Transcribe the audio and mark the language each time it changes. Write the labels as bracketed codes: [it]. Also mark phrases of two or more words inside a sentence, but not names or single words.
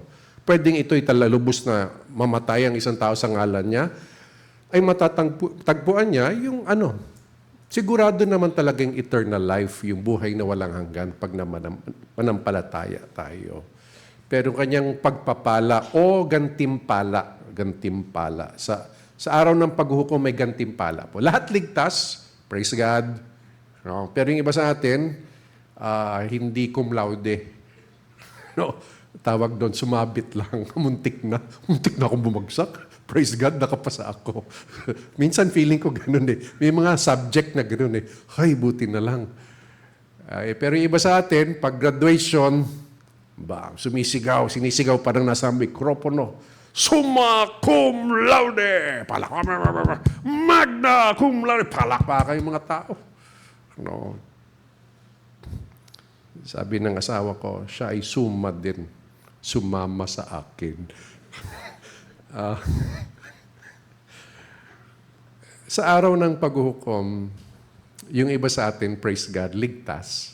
[tl] Pwedeng ito'y talalubos na mamatay ang isang tao sa ngalan niya, ay matatagpuan niya yung sigurado naman talagang [en] eternal life, [tl] yung buhay na walang hanggan pag manampalataya tayo. Pero kanyang pagpapala o gantimpala. Sa araw ng paghuhukom may gantimpala po. Lahat ligtas, [en] praise God. [tl] No? Pero yung iba sa atin, hindi [la] cum laude. [tl] No? Tawag doon, sumabit lang. Muntik na akong bumagsak. [en] Praise God, [tl] nakapasa ako. Minsan feeling ko ganun eh. May mga subject na ganun eh. Hay, buti na lang. Pero yung iba sa atin, pag graduation, sinisigaw parang nasa mikropono. [la] Summa cum laude! Magna cum laude! [tl] Palakpakan yung mga tao. No. Sabi ng asawa ko, siya ay summa din. Sumama sa akin. Sa araw ng paghuhukom, yung iba sa atin, [en] praise God, [tl] ligtas.